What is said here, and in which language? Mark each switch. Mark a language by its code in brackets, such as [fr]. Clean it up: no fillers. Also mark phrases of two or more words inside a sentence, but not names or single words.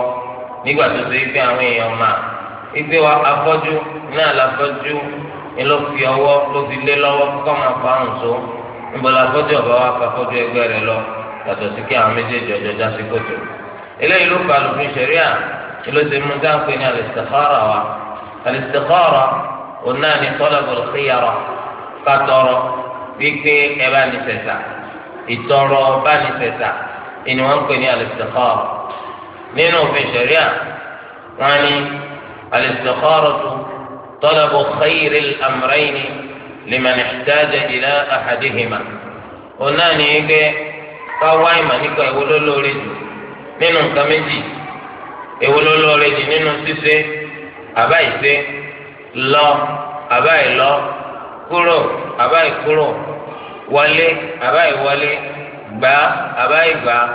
[yo] nígbà tó ṣe wípé àwọn èèyàn máa wípé afọ́jú náà láfọ́jú ni ló fi ọwọ́ ló fi lé lọ́wọ́ kọ́ máa fa àrùn tó, níbo láfọ́jú ọ̀bá wa fafọ́jú ẹgbẹ́ rẹ lọ, yàtọ̀ sí kí àwọn méjèèjì ọjọ́ já sí kòtò. eléyìí ló fa lófin ṣẹ̀ríà ni ló ti mú dáńpé ní al-istikhara wa. al-istikhara òun náà ní [ar] طلب الخيرة, [yo] ká tọrọ wípé ẹ bá ní sẹ̀sà, ìtọrọ bá ní sẹ̀sà ìní wọn ń pè ní al-istikhara. [ar] nínú òfin ṣẹ̀ríà wọn ní الاستخارة طلب خير الأمرين لمن احتاج إلى أحدهما. [yo] òun náà ní wípé ká wá ìmọ̀ nípa èwo ló lóore jù nínú nǹkan méjì, èwo ló lóore jù nínú ṣíṣe àbá ìṣe, lọ àbá ìlọ, kúrò àbá ìkúrò, wọlé àbá ìwọlé, gbà àbá ìgbà.